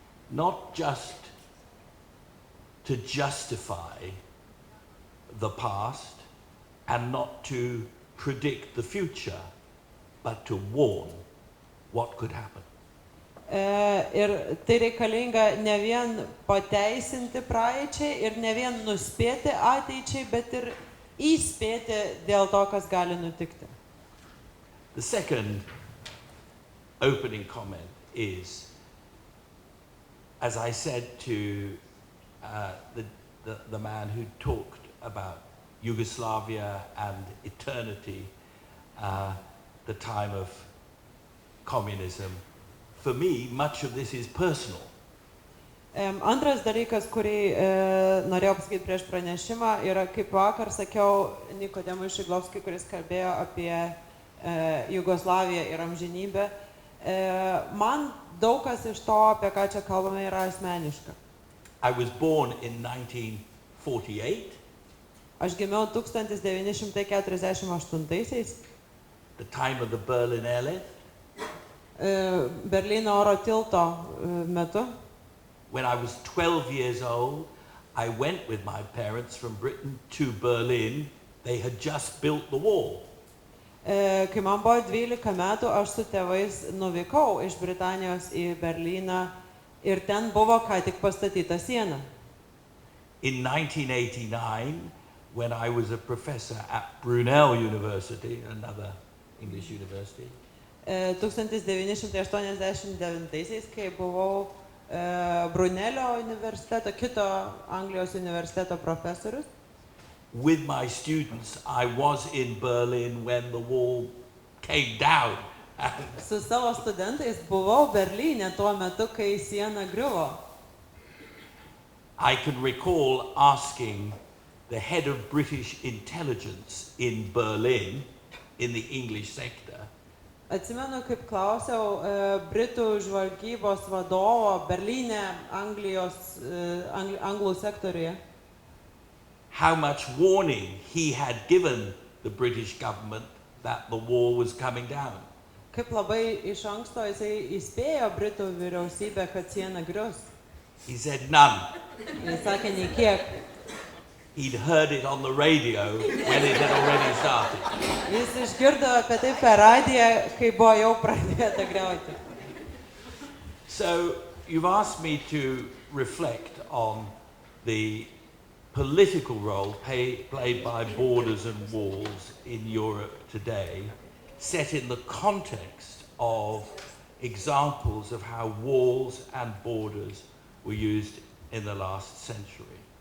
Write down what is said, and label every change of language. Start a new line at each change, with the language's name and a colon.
English: Not just to justify the past and not to predict the future, but to warn what could happen.
Lithuanian: Ir tai reikalinga ne vien pateisinti praeičiai ir ne vien nuspėti ateičiai, bet ir įspėti dėl to, kas gali nutikti.
English: The second opening comment is, as I said to the man who talked about Yugoslavia and eternity, the time of communism, for me, much of this is personal.
Lithuanian: Antras dalykas, kurį norėjau pasakyti prieš pranešimą, yra, kaip vakar sakiau Nikodemui Šiglovskiui, kuris kalbėjo apie Jugoslaviją ir amžinybę. Man daug kas iš to, apie ką čia kalbame, yra asmeniška.
English: I was born in 1948.
Lithuanian: Aš gimiau 1948,
English: the time of the Berlin airlift.
Lithuanian: Berlyno oro tilto metu.
English: When I was 12 years old, I went with my parents from Britain to Berlin. They had just built the wall.
Lithuanian: Kai man buvo 12 metų, aš su tėvais nuvykau iš Britanijos į Berlyną ir ten buvo ką tik pastatyta siena.
English: In 1989, when I was a professor at Brunel University, another English university,
Lithuanian: 1989, kai buvau Brunelio universiteto, kito Anglijos universiteto profesorius.
English: With my students, I was in Berlin when the wall came down.
Lithuanian: Su savo studentais buvau Berlyne tuo metu, kai siena griuvo.
English: I can recall asking the head of British intelligence in Berlin, in the English sector,
Lithuanian: Atsimenu, kaip klausiau Britų žvalgybos vadovo Berlyne, anglų sektoriuje,
English: how much warning he had given the British government that the wall was coming down.
Lithuanian: kaip labai iš anksto jisai įspėjo Britų vyriausybę, kad siena grius.
English: He said none.
Lithuanian: Jis sakė, nei kiek.
English: He'd heard it on the radio when it had already started.
Lithuanian: Jis išgirdo apie tai per radiją, kai buvo jau pradėta griauti.
English: So you've asked me to reflect on the political role played by borders and walls in Europe today, set in the context of examples of how walls and borders were used in the last century.